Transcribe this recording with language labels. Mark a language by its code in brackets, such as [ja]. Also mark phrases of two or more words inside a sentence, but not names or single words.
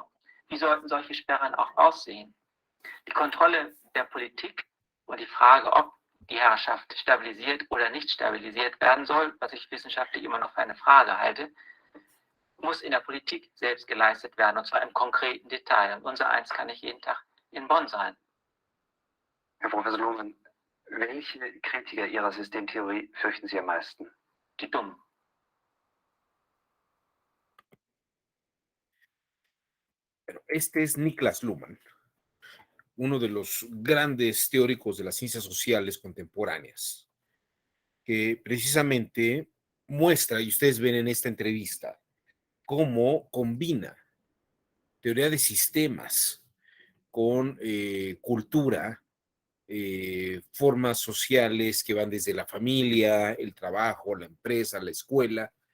[de] Wie sollten solche Sperren auch aussehen? Die Kontrolle der Politik und die Frage, ob die Herrschaft stabilisiert oder nicht stabilisiert werden soll, was ich wissenschaftlich immer noch für eine Frage halte, muss in der Politik selbst geleistet werden, und zwar im konkreten Detail. Und unser eins kann nicht jeden Tag in Bonn sein. Herr Professor Luhmann, welche Kritiker Ihrer Systemtheorie fürchten Sie am meisten? Die Dummen. [es] Este es Niklas Luhmann, uno de los grandes teóricos de las ciencias sociales contemporáneas, que precisamente muestra, y ustedes ven en esta entrevista, cómo combina teoría de sistemas con cultura, formas sociales que van desde la familia, el trabajo, la empresa, la escuela,